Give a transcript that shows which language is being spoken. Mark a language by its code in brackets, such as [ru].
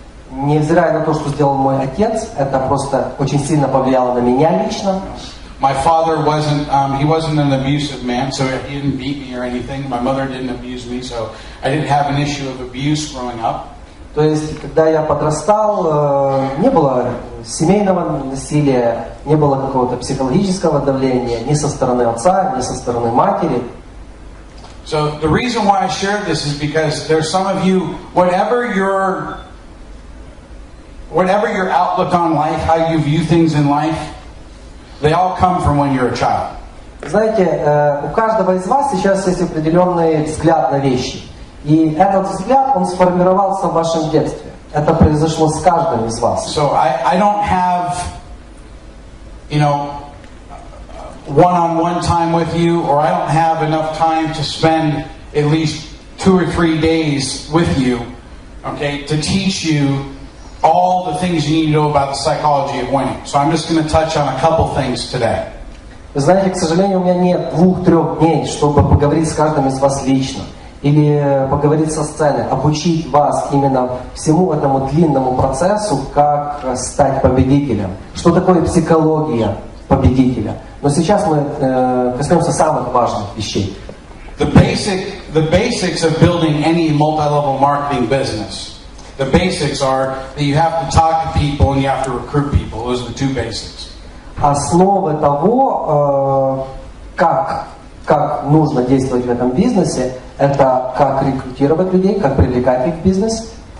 [ru] Невзирая на то, что сделал мой отец, это просто очень сильно повлияло на меня лично. [en] My father wasn't an abusive man, so he didn't beat me or anything. My mother didn't abuse me, so I didn't have an issue of abuse growing up. [ru] То есть, когда я подрастал, не было семейного насилия, не было какого-то психологического давления ни со стороны отца, ни со стороны матери. [en] So the reason why I shared this is because there's some of you, whatever your outlook on life, how you view things in life, they all come from when you're a child. [ru] Знаете, у каждого из вас сейчас есть определенный взгляд на вещи. И этот взгляд, он сформировался в вашем детстве. Это произошло с каждым из вас. [en] So I don't have, one-on-one time with you, or I don't have enough time to spend at least 2 or 3 days with you, okay, to teach you all the things you need to know about the psychology of winning. So I'm just going to touch on a couple things today. [ru] Вы знаете, к сожалению, у меня нет 2-3 дней, чтобы поговорить с каждым из вас лично. Или поговорить со сцены, обучить вас именно всему этому длинному процессу, как стать победителем. Что такое психология победителя. Но сейчас мы коснемся самых важных вещей. [en] The basics of building any multi-level marketing business. The basics are that you have to talk to people and you have to recruit people. Those are the 2 basics. [ru] Основы того, как нужно действовать в этом бизнесе, это как рекрутировать людей, как привлекать их в бизнес.